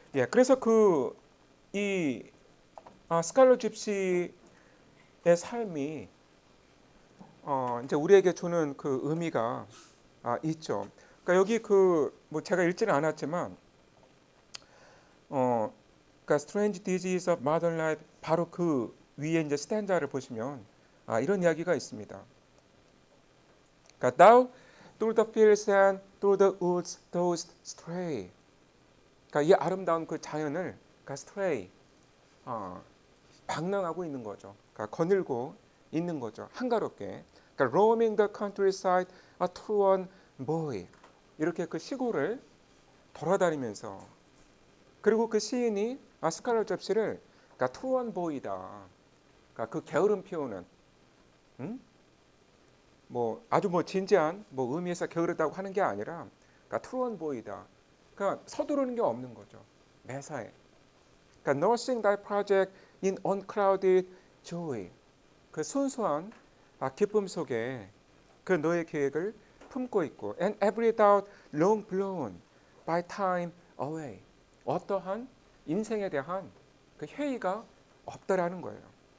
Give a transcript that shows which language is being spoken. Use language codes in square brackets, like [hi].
[ko] 그래서 이 스칼렛 집시의 삶이 이제 우리에게 주는 의미가 있죠. 그러니까 여기 제가 읽지는 않았지만 그러니까 Strange Disease of Modern Life 바로 위에 이제 스탠자를 보시면 이런 이야기가 있습니다. [en] 그러니까 Thou through the fields and through the woods dost stray. [ko] 그러니까 이 아름다운 자연을 그러니까 stray 방랑하고 있는 거죠. 그러니까 거닐고 있는 거죠. 한가롭게. [en] 그러니까 roaming the countryside, a truant boy. [ko] 이렇게 시골을 돌아다니면서 그리고 그 시인이 스칼렛 접시를 그러니까 트루원 보이다. 그러니까 그 게으름 피우는 음? 뭐 아주 뭐 진지한 뭐 의미에서 게으르다고 하는 게 아니라 그러니까 트루원 보이다. 그러니까 서두르는 게 없는 거죠. 매사에. [en] 그러니까 nursing thy project in unclouded joy. [ko] 그 순수한 기쁨 속에 그 너의 계획을 품고 있고 [en] and every doubt long blown by time away. [ko] 어떠한 인생에 대한 그 회의가 없다라는 거예요.